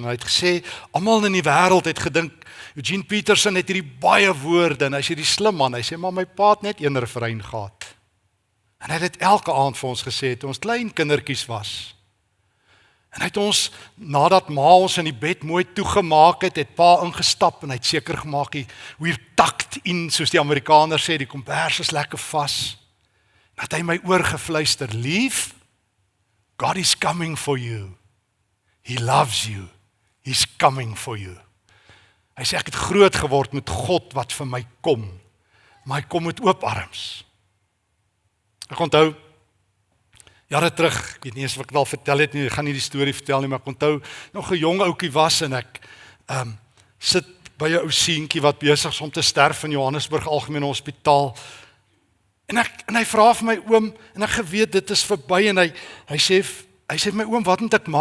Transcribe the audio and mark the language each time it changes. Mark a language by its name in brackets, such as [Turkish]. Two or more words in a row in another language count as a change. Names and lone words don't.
[Afrikaans] Hy het gesê, almal in die wêreld het gedink, Eugene Peterson het hierdie baie woorde, en hy's hierdie slim man. Hy sê, maar my pa het net een refrein gehad. En hy het dit elke aand vir ons gesê, toe ons klein kindertjies was. En hy het ons, nadat ma ons in die bed mooi toegemaak het pa ingestap, en hy het seker gemaak, [English] we're tucked in, [Afrikaans] soos die Amerikaners sê, die kombers is lekker vas. En het hy my oor gefluister, lief, [English] God is coming for you. He loves you. He's coming for you. [Afrikaans] Hy sê, ek het groot geword met God wat vir my kom, maar hy kom met oop arms. Ek onthou, jare terug, ek weet nie eens of ek het al vertel het nie, ek gaan nie die storie vertel nie, maar ek onthou, nog 'n jong ouetjie was, en ek sit by 'n ou seentjie wat besig is om te sterf in Johannesburg Algemene Hospitaal, En hy vra vir my oom, en ek geweet dit is verby, en hy sê vir my oom, wat moet ek maak?